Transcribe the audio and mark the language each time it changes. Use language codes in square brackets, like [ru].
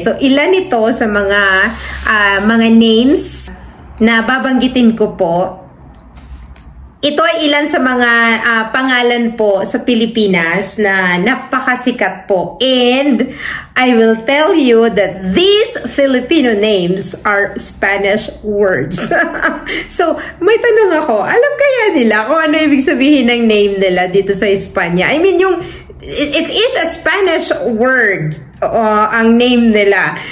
[tl] So, ilan ito sa mga names na babanggitin ko po. Ito ay ilan sa mga pangalan po sa Pilipinas na napakasikat po. [en] And I will tell you that these Filipino names are Spanish words. [tl] So, may tanong ako, alam kaya nila kung ano ibig sabihin ng name nila dito sa Espanya? [en] I mean, it is a Spanish word, [tl] ang name nila.